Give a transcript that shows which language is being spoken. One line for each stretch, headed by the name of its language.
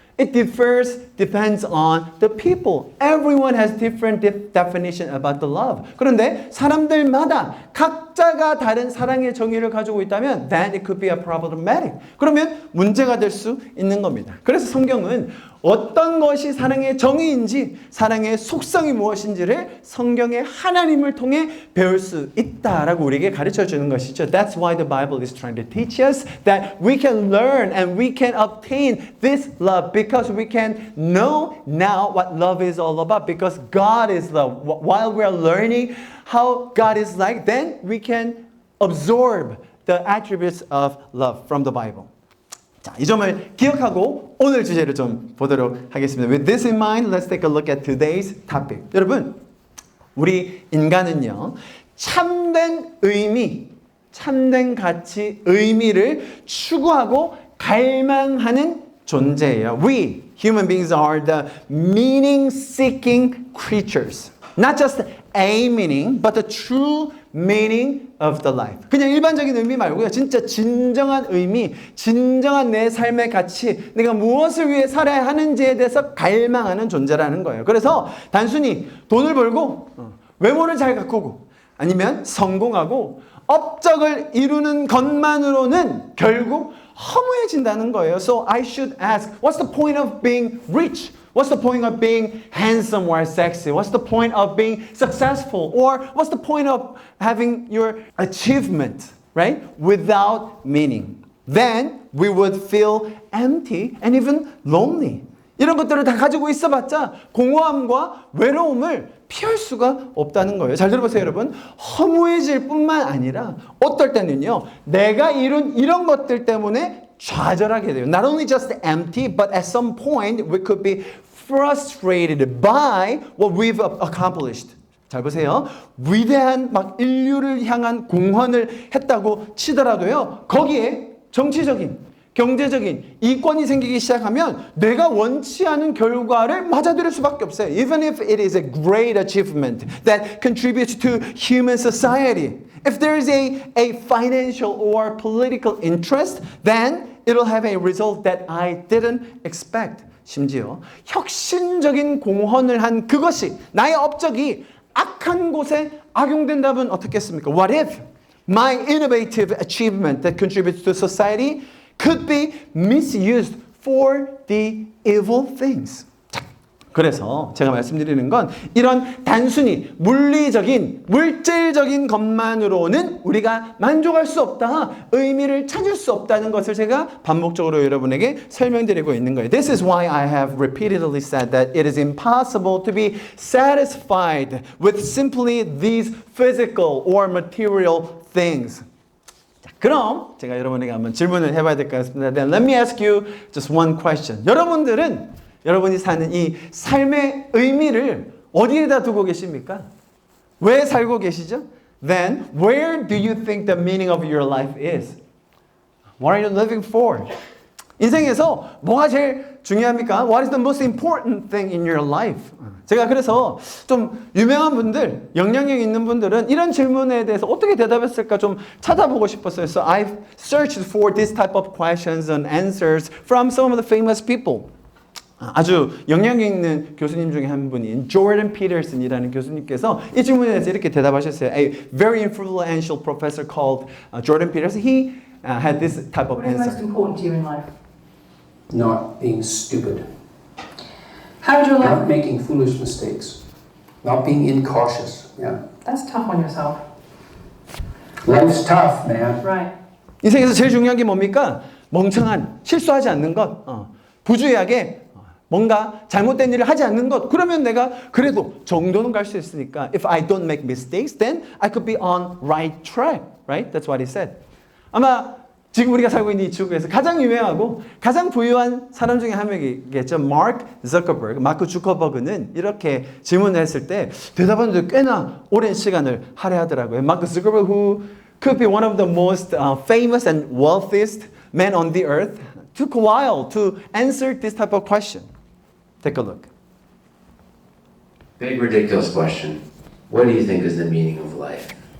English: It depends on the people. Everyone has different definition about the love.
Korean: 그런데 사람들마다 각자가 다른 사랑의 정의를 가지고 있다면
English: then it could be a problematic.
Korean: 그러면 문제가 될 수 있는 겁니다. 그래서 성경은 어떤 것이 사랑의 정의인지, 사랑의 속성이 무엇인지를 성경의 하나님을 통해 배울 수 있다라고 우리에게 가르쳐 주는 것이죠.
English: That's why the Bible is trying to teach us that we can learn and we can obtain this love because we can know now what love is all about, because God is love. While we are learning how God is like, then we can absorb the attributes of love from the Bible.
Korean: 자, 이 점을 기억하고 오늘 주제를 좀 보도록 하겠습니다.
English: With this in mind, let's take a look at today's topic.
Korean: 여러분, 우리 인간은요, 참된 의미, 참된 가치, 의미를 추구하고 갈망하는 존재예요.
English: We, human beings, are the meaning-seeking creatures. Not just a meaning, but the true meaning of the life.
Korean: 그냥 일반적인 의미 말고요. 진짜 진정한 의미, 진정한 내 삶의 가치, 내가 무엇을 위해 살아야 하는지에 대해서 갈망하는 존재라는 거예요. 그래서 단순히 돈을 벌고 외모를 잘 가꾸고 아니면 성공하고 업적을 이루는 것만으로는 결국 허무해진다는 거예요.
English: So I should ask, what's the point of being rich? What's the point of being handsome or sexy? What's the point of being successful? Or what's the point of having your achievement, right? Without meaning. Then we would feel empty and even lonely.
Korean: 이런 것들을 다 가지고 있어봤자 공허함과 외로움을 피할 수가 없다는 거예요. 잘 들어보세요, 여러분. 허무해질 뿐만 아니라 어떨 때는요, 내가 이룬 이런 것들 때문에 좌절하게 돼요.
English: Not only just empty, but at some point we could be frustrated by what we've accomplished.
Korean: 잘 보세요. 위대한 막 인류를 향한 공헌을 했다고 치더라도요, 거기에 정치적인 경제적인 이권이 생기기 시작하면 내가 원치 않은 결과를 맞아들일 수밖에 없어요.
English: Even if it is a great achievement that contributes to human society. If there is a financial or political interest, then it'll have a result that I didn't expect.
Korean: 심지어 혁신적인 공헌을 한 그것이 나의 업적이 악한 곳에 악용된다면 어떻겠습니까?
English: What if my innovative achievement that contributes to society could be misused for the evil things.
Korean: 자, 그래서 제가 말씀드리는 건 이런 단순히 물리적인, 물질적인 것만으로는 우리가 만족할 수 없다, 의미를 찾을 수 없다는 것을 제가 반복적으로 여러분에게 설명드리고 있는 거예요.
English: This is why I have repeatedly said that it is impossible to be satisfied with simply these physical or material things.
Korean: 그럼 제가 여러분에게 한번 질문을 해봐야 될 것 같습니다.
English: Then let me ask you just one question.
Korean: 여러분들은 여러분이 사는 이 삶의 의미를 어디에다 두고 계십니까? 왜 살고 계시죠?
English: Then where do you think the meaning of your life is? What are you living for?
Korean: 인생에서 뭐가 제일 중요합니까?
English: What is the most important thing in your life?
Korean: 제가 그래서 좀 유명한 분들, 영향력 있는 분들은 이런 질문에 대해서 어떻게 대답했을까 좀 찾아보고 싶었어요.
English: So I've searched for this type of questions and answers from some of the famous people.
Korean: 아주 영향력 있는 교수님 중에 한 분인 조던 피터슨이라는 교수님께서 이 질문에 대해서 이렇게 대답하셨어요.
English: A very influential professor called Jordan Peterson. He had this type of answer. What is most important to you in life? Not being stupid. How would your Not life... making foolish mistakes. Not being incautious. Yeah. That's tough on yourself. Life's tough, man. Right.
Korean: 인생에서 제일 중요한 게 뭡니까? 멍청한, 실수하지 않는 것, 부주의하게 뭔가 잘못된 일을 하지 않는 것. 그러면 내가 그래도 정도는 갈 수 있으니까
English: If I don't make mistakes, then I could be on right track. Right? That's what he said.
Korean: 아마 지금 우리가 살고 있는 이 지구에서 가장 유명하고 가장 부유한 사람 중에 한 명이겠죠. 마크 주커버그는 이렇게 질문을 했을 때 대답하는데 꽤나 오랜 시간을 할애하더라고요.
English: 마크 주커버그, who could be one of the most famous and wealthiest men on the earth, took a while to answer this type of question. Take a look. Big ridiculous question. What do you think is the meaning of life?